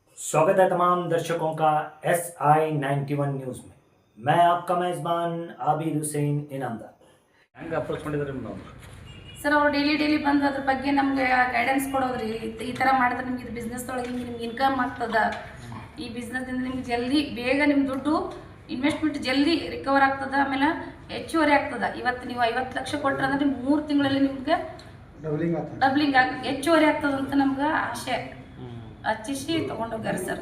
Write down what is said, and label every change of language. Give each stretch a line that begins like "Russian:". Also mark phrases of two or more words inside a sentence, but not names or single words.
Hindi: स्वागत है तमाम दर्शकों का SI91 न्यूज़ में। मैं आपका मेज़बान आबिद हुसैन इनामदार।
Kannada: ಹೆಂಗೆ ಅಪ್ರೋಚ್ ಮಾಡಿದ್ರಿ ನೀವು? ಸರ್ ಅವ್ರು ಡೈಲಿ ಬಂದು ಅದ್ರ ಬಗ್ಗೆ ನಮಗೆ ಗೈಡೆನ್ಸ್ ಕೊಡೋದ್ರಿ. ಈ ಥರ ಮಾಡಿದ್ರೆ ನಿಮ್ಗೆ ಇದು ಬಿಸ್ನೆಸ್ದೊಳಗೆ ನಿಮ್ಗೆ ಇನ್ಕಮ್ ಆಗ್ತದೆ, ಈ ಬಿಸ್ನೆಸ್ದಿಂದ ನಿಮ್ಗೆ ಜಲ್ದಿ ಬೇಗ ನಿಮ್ಮ ದುಡ್ಡು ಇನ್ವೆಸ್ಟ್ಮೆಂಟ್ ಜಲ್ದಿ ರಿಕವರ್ ಆಗ್ತದೆ, ಆಮೇಲೆ ಹೆಚ್ಚುವರಿ ಆಗ್ತದೆ. ಇವತ್ತು ನೀವು 50 ಲಕ್ಷ ಕೊಟ್ಟರೆ ಅಂದ್ರೆ ನಿಮ್ಗೆ 3 ತಿಂಗಳಲ್ಲಿ ನಿಮ್ಗೆ ಡಬ್ಲಿಂಗ್ ಹೆಚ್ಚುವರಿ ಆಗ್ತದೆ ಅಂತ ನಮ್ಗೆ ಆಸೆ ಹಚ್ಚಿಸಿ ತೊಗೊಂಡೋಗ್ಯಾರ ಸರ್.